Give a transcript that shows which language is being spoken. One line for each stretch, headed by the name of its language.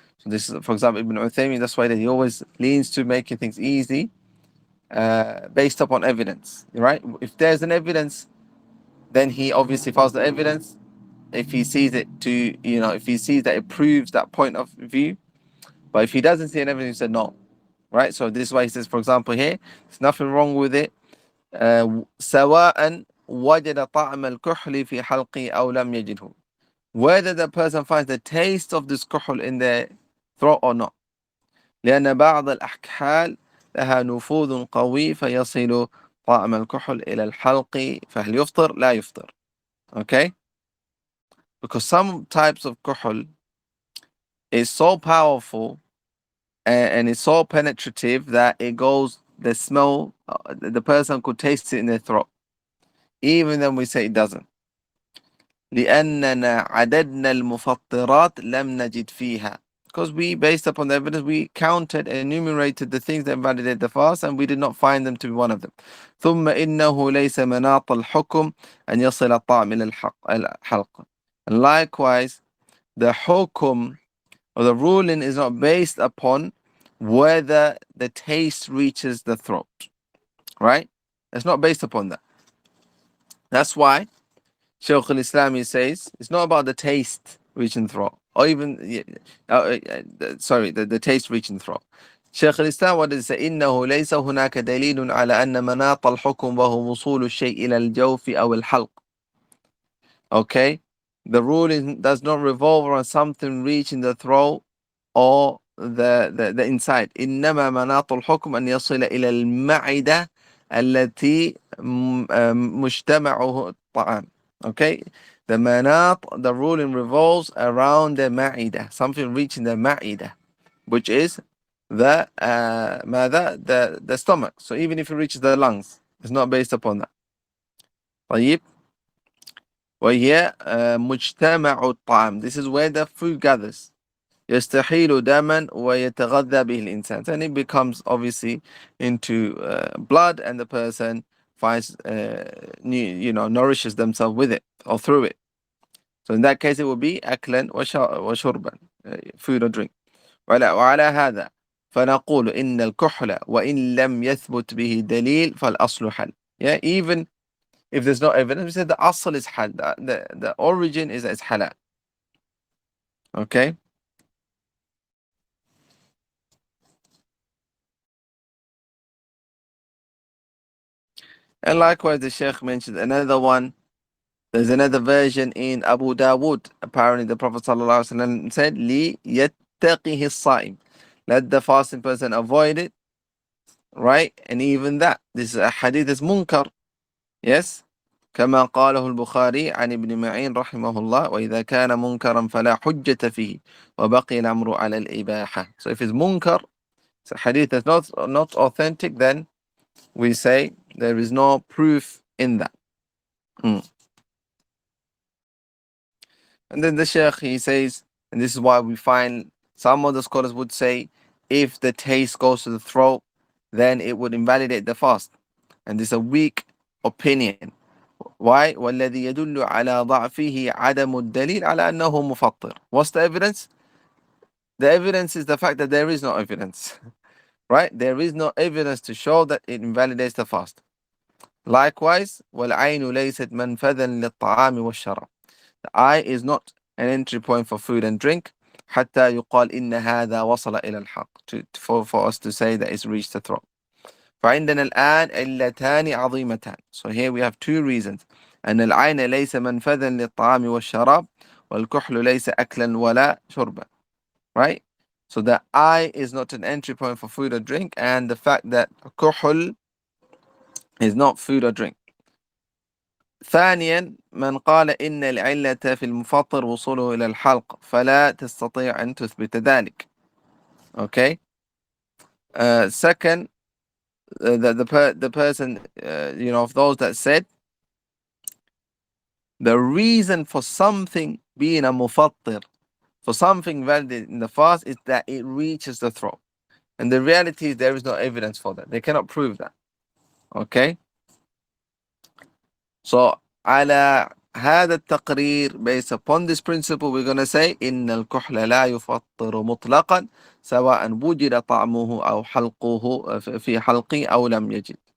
English: So this is, for example, Ibn Uthaymeen, that's why that he always leans to making things easy based upon evidence, right? If there's an evidence, then he obviously follows the evidence. If he sees it if he sees that it proves that point of view. But if he doesn't see an evidence, he said no, right? So this is why he says, for example, here, there's nothing wrong with it.
Arabic: سواء وجد طعم الكحل في حلقه أو لم يجده.
English: Whether the person finds the taste of this كحل in their throat or not.
Arabic: لأن بعض الأكحال لها نفوذ قوي فيصل طعم الكحل إلى الحلق فهل يفطر؟ لا يفطر.
English: Okay? Because some types of كحل is so powerful and it's so penetrative that it goes, the smell, the person could taste it in their throat. Even then we say it doesn't.
Arabic: لأننا عددنا المفطرات لم نجد فيها.
English: Because we, based upon the evidence, we counted and enumerated the things that invalidate the fast and we did not find them to be one of them.
Arabic: ثم إنه ليس مناط الحكم أن يصل الطعم إلى الحلق.
English: And likewise, the hukum or the ruling is not based upon whether the taste reaches the throat. Right? It's not based upon that. That's why Shaykh al-Islam, he says, it's not about the taste reaching throat, or even, the taste reaching throat. Shaykh al-Islam, what does he say?
Arabic: إنه ليس هناك دليل على أن مناط الحكم وهو وصول الشيء إلى الجوف أو الحلق.
English: Okay? The ruling does not revolve around something reaching the throat or the inside.
Arabic: إنما مناط الحكم أن يصل إلى المعدة التي مجتمعه الطعام.
English: Okay, the manat, the ruling revolves around the ma'idah, something reaching the ma'idah, which is the the stomach. So even if it reaches the lungs, it's not based upon that.
Arabic: طيب. وهي مجتمع الطعام.
English: This is where the food gathers.
Arabic: يستحيل دما ويتغذى به الإنسان.
English: And it becomes obviously into blood, and the person finds nourishes themselves with it or through it. So in that case it would be
Arabic: أكلا وشربا,
English: food or drink.
Arabic: وعلى هذا فنقول إن الكحل وإن لم يثبت به دليل فالأصل حل.
English: Yeah, even if there's no evidence, we said the asl is hal, the origin is halal. Okay. And likewise, the Sheikh mentioned another one. There's another version in Abu Dawood. Apparently, the Prophet ﷺ said,
Arabic: "Li yattaqihi as-sa'im."
English: Let the fasting person avoid it, right? And even that, this hadith is munkar. Yes.
Arabic: كما قاله البخاري عن ابن معين رحمه الله وإذا كان منكرا فلا حجة فيه وبقي الأمر على الإباحة.
English: So if it's munkar, it's a hadith that's not authentic, then we say there is no proof in that. And then the Shaykh, he says, and this is why we find some of the scholars would say if the taste goes to the throat, then it would invalidate the fast. And this is a weak opinion. Why?
Arabic: والذي يدل على ضعفه عدم الدليل على أنه مفطر.
English: What's the evidence? The evidence is the fact that there is no evidence. Right? There is no evidence to show that it invalidates the fast.
Arabic: Likewise, والعين ليست منفذا للطعام والشراب.
English: The eye is not an entry point for food and drink.
Arabic: حتى يقال إن هذا وصل إلى الحق.
English: For us to say that it's reached the throat.
Arabic: فعندنا الآن علتان عظيمتان.
English: So here we have two reasons.
Arabic: أن العين ليس منفذا للطعام والشراب والكحل ليس أكلا ولا شربا.
English: Right? So the eye is not an entry point for food or drink, and the fact that كحل is not food or drink.
Arabic: ثانيا من قال إن العلة في المفطر وصوله إلى الحلق فلا تستطيع أن تثبت ذلك.
English: Okay. Second, the person, of those that said the reason for something being a mufattir, for something valid in the fast, is that it reaches the throat. And the reality is there is no evidence for that. They cannot prove that. Okay?
Arabic: So, على هذا التقرير,
English: based upon this principle, we're going to say
Arabic: إن الكحل لا يفطر مطلقا سواء وجد طعمه أو حلقه في حلقه أو لم يجد.